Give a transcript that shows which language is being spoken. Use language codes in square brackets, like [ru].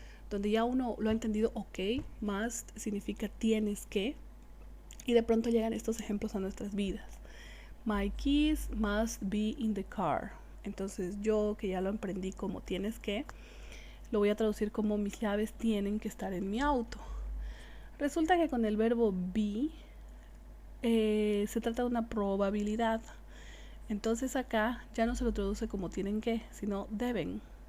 [es] Donde ya uno lo ha entendido, ok, must significa tienes que, y de pronto llegan estos ejemplos a nuestras vidas. [en] My keys must be in the car. [es] Entonces yo, que ya lo aprendí como tienes que, lo voy a traducir como mis llaves tienen que estar en mi auto. Resulta que con el verbo be se trata de una probabilidad. Entonces acá ya no se lo traduce como tienen que, sino deben.